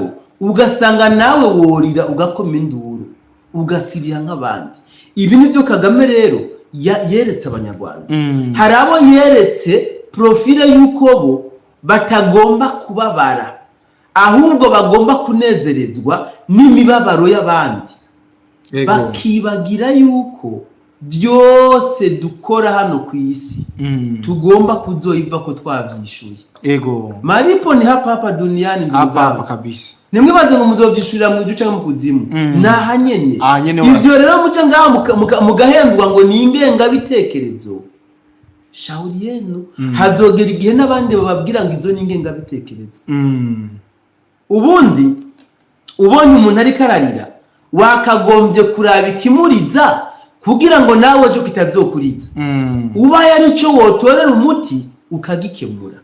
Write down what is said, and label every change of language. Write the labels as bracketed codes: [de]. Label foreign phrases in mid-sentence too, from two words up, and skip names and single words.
[rn] ugasanga nawe worira ugakoma induru ugasiriya nk'abandi ibi nibyo Kagame rero yeretse abanyarwanda hari abo yeretse profile y'uko bo batagomba kubabara ahubwo bagomba kunezerezwa n'imibabaro y'abandi bakibagira yuko byose dukora hano ku isi tugomba kuzoyiva ko twabyishuye [sw] maripo ni hapa duniani hapa kabisa [rn] nimwibaze ngo muzobyishurira mu gice mu kuzimu nahanyene ivyo rero muce ngaho mugahendwa ngo ni ingenga bitekerezo [sw] shauri yenu [rn] hazogera igihe n'abandi bababwira ngo izo ni ingenga bitekerezo ubundi ubonye umuntu ari kararira wakagombye kuraba ikimuriza kugira ngo nawe cyo kitazokuriza uba yari cyo wotorera umuti ukagikemura